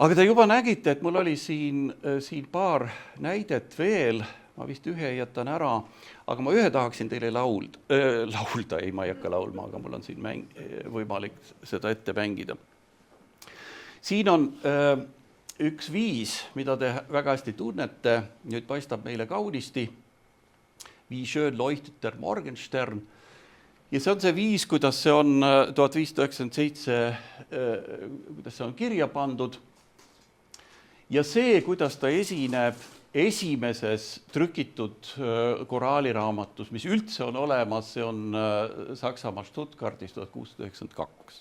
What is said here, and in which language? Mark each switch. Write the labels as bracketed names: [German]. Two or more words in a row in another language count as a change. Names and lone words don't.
[Estonian] Aga te juba nägite, et mul oli siin paar näidet veel, ma vist ühe jätan ära, aga ma ühe tahaksin teile laulda, ei, ma ei hakka laulma, aga mul on siin võimalik seda ette mängida. Siin on üks viis, mida te väga hästi tunnete, nüüd paistab meile kaunisti, [German] Wie schön leuchtet der Morgenstern. [Estonian] Ja see on see viis, kuidas see on 1597, kuidas see on kirja pandud. Ja see, kuidas ta esineb esimeses trükitud koraaliraamatus, mis üldse on olemas, see on Saksamaa Stuttgartis 1692.